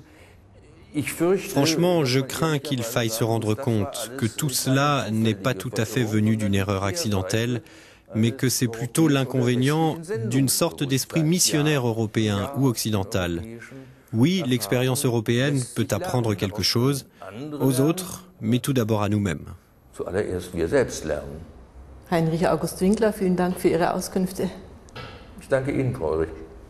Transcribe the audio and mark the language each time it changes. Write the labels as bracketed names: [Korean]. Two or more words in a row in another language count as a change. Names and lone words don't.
[French] Franchement, je crains qu'il faille se rendre compte que tout cela n'est pas tout à fait venu d'une erreur accidentelle, mais que c'est plutôt l'inconvénient d'une sorte d'esprit missionnaire européen ou occidental. Oui, l'expérience européenne peut apprendre quelque chose aux autres, mais tout d'abord à nous-mêmes. [German] Heinrich August Winkler, vielen Dank für Ihre Auskünfte. Ich danke Ihnen, Frau Ulrich.